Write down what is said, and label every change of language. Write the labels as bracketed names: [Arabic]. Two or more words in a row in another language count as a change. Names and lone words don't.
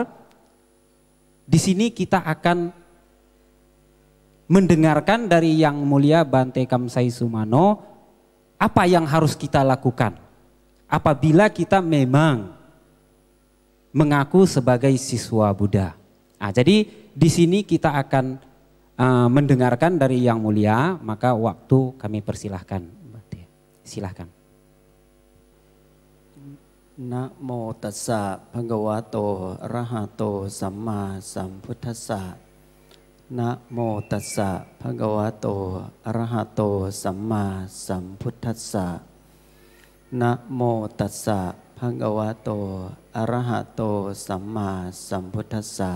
[Indonesian] Di sini kita akan mendengarkan dari Yang Mulia Bante Kamsai Sumano apa yang harus kita lakukan apabila kita memang mengaku sebagai siswa Buddha. Nah, jadi di sini kita akan mendengarkan dari Yang Mulia, maka waktu kami persilahkan. Silahkan. [Pali] Namo tassa bhagavato arahato samma sambuddhassa. Namo tassa bhagavato arahato samma sambuddhassa. Namo tassa bhagavato arahato samma sambuddhassa.